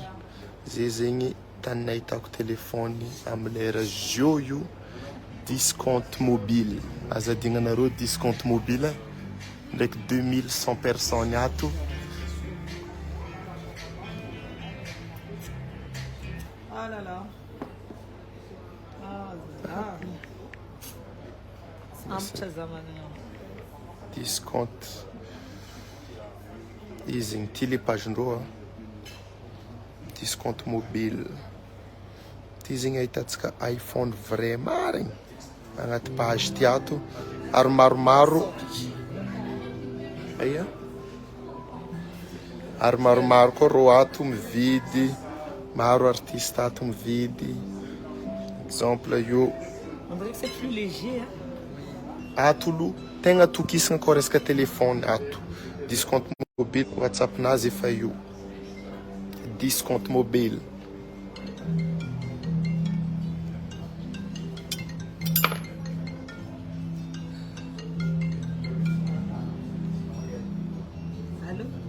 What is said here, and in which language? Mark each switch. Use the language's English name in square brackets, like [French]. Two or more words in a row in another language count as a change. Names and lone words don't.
[Malagasy] Zezegny tanay hitako telefony amilera zio io Discount Mobile. Azadignanareo Discount Mobile ndraiky [French] 2100 personnes [Malagasy] ato. [French] Ah là là. [Malagasy] Discount izy ny télépage-ndreo Discount Mobile. Ty zegny ahitantsika iPhone vrai marigny agnaty page ty ato ary maromaro. Aia ary maromaro koa rô ato mividy, maro artiste ato mividy. Exemple io [French] on dirait que c'est plus léger, hein? [Malagasy] Ato lo tegna tokisagna koa resaka telefone ato. Discount Mobile WhatsApp nazy efa io Discount Mobile. Allô?